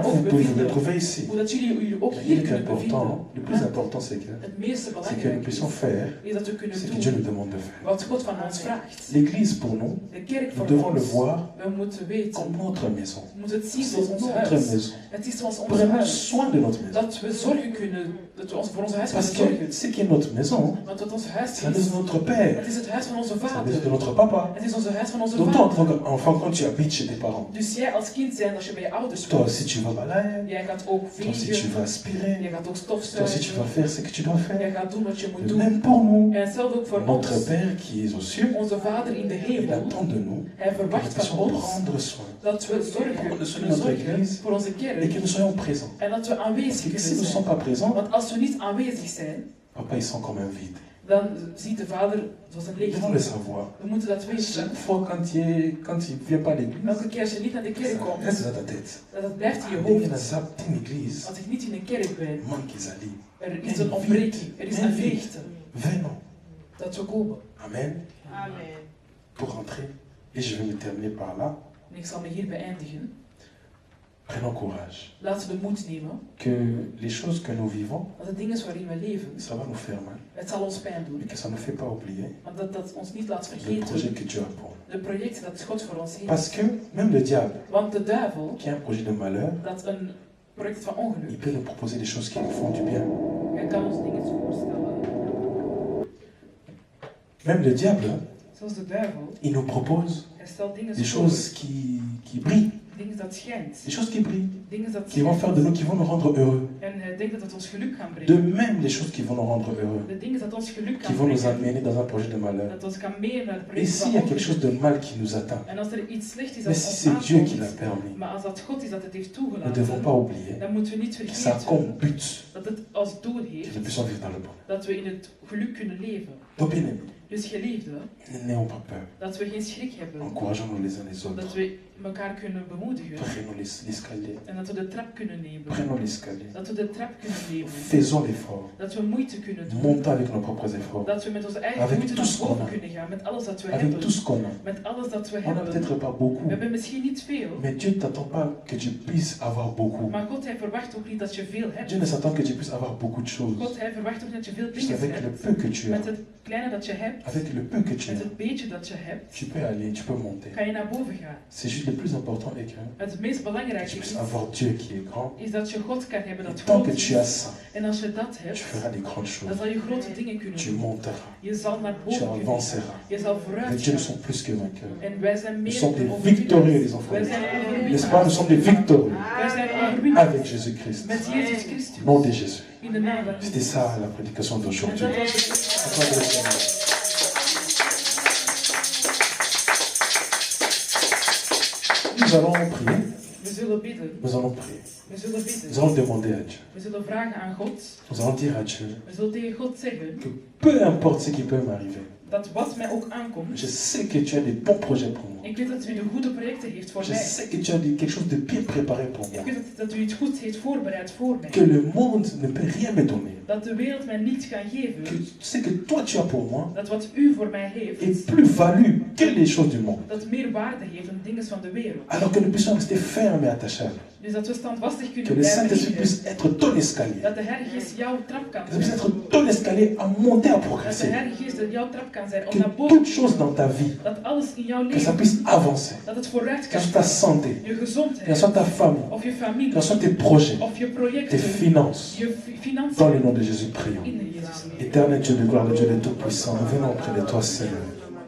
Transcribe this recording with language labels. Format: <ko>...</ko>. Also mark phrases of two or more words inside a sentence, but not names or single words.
<fr>Vous</fr> <nl>ook</nl> <fr>pouvez vous</fr> <nl>bevinden.</nl> <fr>retrouver ici.</fr> <nl>Hoe dat jullie ook</nl> <fr>Mais</fr> <nl>hier</nl> <fr>le plus</fr> <nl>kunnen bevinden.</nl> <fr>important, le plus important, c'est</fr> <nl>Het meeste</nl> <fr>que nous</fr> <nl>belangrijke</nl> <fr>puissions</fr> <nl>is,</nl> <fr>faire</fr> <nl>is dat we kunnen</nl> <fr>ce que Dieu nous</fr> <nl>doen</nl> <fr>demande de faire.</fr> <nl>wat God van ons vraagt.</nl> <fr>L'église pour nous,</fr> <nl>De kerk</nl> <fr>nous</fr> <nl>voor</nl> <fr>devons le</fr> <nl>ons.</nl> <fr>voir</fr> <nl>We moeten weten.</nl> <fr>comme notre maison.</fr> <nl>We moeten het zien</nl> <fr>C'est</fr> <nl>zoals ons</nl> <fr>notre</fr> <nl>huis.</nl> <fr>maison.</fr> <nl>Het is zoals ons</nl> <fr>Prenons</fr> <nl>huis.</nl> <fr>soin de notre maison.</fr> <nl>Dat we zorgen kunnen. Dat we voor ons huis</nl> <fr>Parce</fr> <nl>kunnen</nl> <fr>que</fr> <nl>zorgen.</nl> <fr>ce qui est notre maison,</fr> <nl>Want wat ons huis</nl> <fr>c'est la maison</fr> <nl>is.</nl> <fr>de notre Père.</fr> <nl>Het is het huis van onze</nl> <fr>C'est la</fr> <nl>vader.</nl> <fr>maison de notre Papa.</fr> <nl>Het is onze huis van onze</nl> <fr>Donc toi, en</fr> <nl>vader.</nl> <fr>tant qu'enfant, quand tu habites chez tes parents,</fr> <nl>Dus jij als kind zijn als je bij je ouders</nl> <fr>toi</fr> <nl>woont.</nl> <fr>aussi tu vas balayer,</fr> <nl>Jij gaat ook</nl> <fr>toi aussi tu</fr> <nl>vegen.</nl> <fr>vas aspirer,</fr> <nl>Jij gaat ook</nl> <fr>toi aussi tu vas</fr> <nl>stofzuigen.</nl> <fr>faire ce que tu dois</fr> <nl>Jij</nl> <fr>faire.</fr> <nl>gaat doen wat je moet</nl> <fr>De</fr> <nl>doen.</nl> <fr>même pour nous.</fr> <nl>En hetzelfde ook voor</nl> <fr>Notre</fr> <nl>ons.</nl> <fr>Père qui est aux cieux,</fr> <nl>Onze vader in de</nl> <fr>il</fr> <nl>hemel.</nl> <fr>attend de nous</fr> <nl>Hij</nl> <fr>que nous</fr> <nl>verwacht van</nl> <fr>puissions</fr> <nl>ons</nl> <fr>prendre soin</fr> <nl>dat we zorgen</nl> <fr>Prendre soin de</fr> <nl>kunnen</nl> <fr>notre</fr> <nl>zorgen</nl> <fr>église.</fr> <nl>voor onze</nl> <fr>et</fr> <nl>kerk.</nl> <fr>que nous soyons présents.</fr> <nl>En dat we</nl> <fr>Parce</fr> <nl>aanwezig</nl> <fr>que si</fr> <nl>kunnen</nl> <fr>nous ne sommes</fr> <nl>zijn.</nl> <fr>pas présents,</fr> <nl>Want als we niet aanwezig zijn,</nl> <fr>Papa il sent comme un vide.</fr> <nl>dan ziet de vader zoals een</nl> <fr>Nous devons le</fr> <nl>leegte.</nl> <fr>savoir.</fr> <nl>We moeten dat weten.</nl> <fr>Chaque fois quand il vient pas à l'église,</fr> <nl>Elke keer als je niet naar de kerk</nl> <fr>ça</fr> <nl>komt,</nl> <fr>reste dans ta tête.</fr> <nl>dat blijft in je</nl> <fr>Dès qu'il y a</fr> <nl>hoofd.</nl> <fr>ça, une église,</fr> <nl>Als ik niet in een kerk ben,</nl> <fr>manque Isalie.</fr> <nl>er is een ontbreking, er is een leegte.</nl> <fr>Venons.</fr> <nl>Dat we komen.</nl> <fr>Amen.</fr> <nl>Amen.</nl> <fr>Pour rentrer. Et je vais me terminer par là.</fr> <nl>En ik zal me hier beëindigen.</nl> <fr>Prenons courage.</fr> <nl>Laten we de moed nemen.</nl> <fr>Que les choses que nous vivons,</fr> <nl>Dat de dingen waarin we leven,</nl> <fr>ça va nous faire mal.</fr> <nl>het zal ons pijn doen.</nl> <fr>Mais que ça ne nous fait pas oublier</fr> <nl>Want dat ons niet laat</nl> <fr>le projet</fr> <nl>vergeten.</nl> <fr>que Dieu a pour nous.</fr> <nl>De projecten dat God voor ons heeft.</nl> <fr>Parce que même le diable,</fr> <nl>Want de duivel,</nl> <fr>qui a un projet de malheur,</fr> <nl>dat een project van</nl> <fr>il</fr> <nl>ongeluk,</nl> <fr>peut nous proposer des choses qui nous font du bien.</fr> <nl>hij kan ons dingen voorstellen.</nl> <fr>Même le diable,</fr> <nl>Zoals de duivel,</nl> <fr>il nous propose</fr> <nl>hij stelt dingen</nl> <fr>des</fr> <nl>voor</nl> <fr>choses qui brillent.</fr> <nl>Dingen dat schijnt.</nl> <fr>Des choses qui brillent.</fr> <nl>Dingen dat</nl> <fr>Qui vont faire de nous, qui vont nous rendre heureux.</fr> <nl>En dingen dat ons geluk gaan</nl> <fr>De</fr> <nl>brengen.</nl> <fr>même les choses qui vont nous rendre heureux.</fr> <nl>De dingen dat ons geluk</nl> <fr>Qui</fr> <nl>gaan</nl> <fr>vont nous</fr> <nl>brengen.</nl> <fr>amener dans un projet de malheur.</fr> <nl>Dat ons kan mee naar het</nl> <fr>Et</fr> <nl>project</nl> <fr>s'il</fr> <nl>van</nl> <fr>y a quelque chose</fr> <nl>ongeluk.</nl> <fr>de mal qui nous atteint,</fr> <nl>En als er iets slecht is</nl> <fr>mais</fr> <nl>dat</nl> <fr>si</fr> <nl>ons</nl> <fr>c'est Dieu qui l'a</fr> <nl>aankomt,</nl> <fr>permis,</fr> <nl>maar als dat God is dat het heeft</nl> <fr>nous ne devons</fr> <nl>toegelaten,</nl> <fr>pas oublier</fr> <nl>dan moeten we niet</nl> <fr>que ça a</fr> <nl>vergeten</nl> <fr>comme but</fr> <nl>dat het als doel</nl> <fr>que nous</fr> <nl>heeft</nl> <fr>puissions vivre dans le bonheur.</fr> <nl>dat we in het geluk kunnen leven.</nl> <fr>Donc bien aimés,</fr> <nl>Dus geliefde,</nl> <fr>n'ayons pas peur.</fr> <nl>dat we geen schrik hebben,</nl> <fr>Encourageons-nous les uns les</fr> <nl>dat</nl> <fr>autres.</fr> <nl>we elkaar kunnen bemoedigen</nl> <fr>Prenons l'escalier.</fr> <nl>en dat we de trap kunnen nemen.</nl> <fr>Prenons l'escalier.</fr> <nl>Dat we de trap kunnen nemen.</nl> <fr>Faisons l'effort.</fr> <nl>Dat we moeite kunnen doen.</nl> <fr>Montons avec nos propres efforts.</fr> <nl>Dat we met onze eigen</nl> <fr>Avec</fr> <nl>moeite</nl> <fr>tout</fr> <nl>naar</nl> <fr>ce qu'on</fr> <nl>boven</nl> <fr>a.</fr> <nl>kunnen gaan, met alles dat we</nl> <fr>Avec</fr> <nl>hebben.</nl> <fr>tout ce qu'on a.</fr> <nl>Met alles dat we</nl> <fr>On n'a</fr> <nl>hebben.</nl> <fr>peut-être pas beaucoup,</fr> <nl>We hebben misschien niet veel,</nl> <fr>mais Dieu ne t'attend pas que tu puisses avoir beaucoup.</fr> <nl>maar God hij verwacht ook niet dat je veel hebt.</nl> <fr>Dieu ne s'attend que tu puisses avoir beaucoup de choses.</fr> <nl>God hij verwacht ook niet dat je veel</nl> <fr>Juste</fr> <nl>dingen</nl> <fr>avec le</fr> <nl>hebt.</nl> <fr>peu que tu as,</fr> <nl>Met het kleine dat je hebt,</nl> <fr>avec le peu que tu</fr> <nl>met</nl> <fr>as,</fr> <nl>het beetje dat je hebt,</nl> <fr>tu peux aller, tu peux monter.</fr> <nl>kan je naar boven gaan.</nl> <fr>C'est juste le plus important est que</fr> <nl>Het meest</nl> <fr>tu</fr> <nl>belangrijke</nl> <fr>puisses</fr> <nl>is,</nl> <fr>avoir Dieu qui est grand.</fr> <nl>is dat je God kan hebben</nl> <fr>Et</fr> <nl>dat</nl> <fr>tant</fr> <nl>groot</nl> <fr>que tu</fr> <nl>is.</nl> <fr>as ça,</fr> <nl>En als je dat</nl> <fr>tu</fr> <nl>hebt,</nl> <fr>feras des grandes</fr> <nl>dan</nl> <fr>choses.</fr> <nl>zal je grote dingen kunnen</nl> <fr>Tu</fr> <nl>doen.</nl> <fr>monteras.</fr> <nl>Je zal naar</nl> <fr>Tu</fr> <nl>boven kunnen gaan.</nl> <fr>avanceras.</fr> <nl>Je zal</nl> <fr>Mais</fr> <nl>vooruit</nl> <fr>Dieu, nous</fr> <nl>gaan.</nl> <fr>sommes plus que vainqueurs.</fr> <nl>En wij zijn</nl> <fr>Nous</fr> <nl>meer</nl> <fr>sommes</fr> <nl>dan</nl> <fr>des victorieux, les enfants.</fr> <nl>Wij</nl> <fr>de</fr> <nl>zijn</nl> <fr>Dieu.</fr> <nl>overwinnaars.</nl> <fr>N'est-ce pas? Nous sommes des victorieux</fr> <nl>Wij zijn overwinnaars.</nl> <fr>avec Jésus-Christ.</fr> <nl>Met Jezus Christus.</nl> <fr>Au nom de Jésus.</fr> <nl>In de naam van</nl> <fr>C'était ça la prédication</fr> <nl>En</nl> <fr>d'aujourd'hui.</fr> <nl>dat was het.</nl> <fr>Accordez le Seigneur. Nous allons prier.</fr> <nl>We zullen bidden.</nl> <fr>Nous allons prier.</fr> <nl>We zullen</nl> <fr>Nous</fr> <nl>bidden.</nl> <fr>allons demander à Dieu.</fr> <nl>We zullen vragen aan God.</nl> <fr>Nous allons dire à Dieu</fr> <nl>We zullen tegen God zeggen</nl> <fr>que peu importe ce qui peut m'arriver,</fr> <nl>dat wat mij ook aankomt,</nl> <fr>je sais que tu as des bons projets pour moi.</fr> <nl>ik weet dat u de goede projecten heeft voor</nl> <fr>Je</fr> <nl>mij.</nl> <fr>sais que tu as quelque chose de bien préparé pour</fr> <nl>Ik</nl> <fr>moi.</fr> <nl>weet dat u het goed heeft voorbereid voor mij.</nl> <fr>Que le monde ne peut rien me donner.</fr> <nl>Dat de wereld mij niets kan</nl> <fr>Que</fr> <nl>geven.</nl> <fr>ce que toi tu as pour moi</fr> <nl>Dat wat u voor mij heeft,</nl> <fr>est plus valu que les choses du monde.</fr> <nl>dat meer waarde heeft dan dingen van de wereld.</nl> <fr>Alors que nous puissions rester fermes et attachés à lui.</fr> <nl>Dus dat we standvastig</nl> <fr>Que</fr> <nl>kunnen</nl> <fr>le</fr> <nl>blijven</nl> <fr>Saint-Esprit</fr> <nl>liggen.</nl> <fr>puisse être ton escalier.</fr> <nl>Dat de Heilige Geest jouw trap kan</nl> <fr>Que ça puisse</fr> <nl>zijn.</nl> <fr>être ton escalier à monter, à</fr> <nl>Dat de</nl> <fr>progresser.</fr> <nl>Heilige Geest jouw trap kan zijn om</nl> <fr>Que</fr> <nl>naar boven</nl> <fr>toute chose dans ta vie,</fr> <nl>dat alles in jouw</nl> <fr>que ça</fr> <nl>leven,</nl> <fr>puisse avancer.</fr> <nl>dat het vooruit</nl> <fr>Que</fr> <nl>kan</nl> <fr>ce soit ta</fr> <nl>gaan.</nl> <fr>santé,</fr> <nl>Je</nl> <fr>que ce</fr> <nl>gezondheid,</nl> <fr>soit ta famille,</fr> <nl>of je</nl> <fr>que</fr> <nl>familie,</nl> <fr>ce soit tes projets,</fr> <nl>of je</nl> <fr>tes</fr> <nl>projecten,</nl> <fr>finances.</fr> <nl>je</nl> <fr>Dans</fr> <nl>financiën.</nl> <fr>le nom de Jésus, prions.</fr> <nl>In Jezus' naam.</nl> <fr>Éternel Dieu de gloire, le Dieu de Tout-Puissant, nous venons auprès de toi, Seigneur.</fr>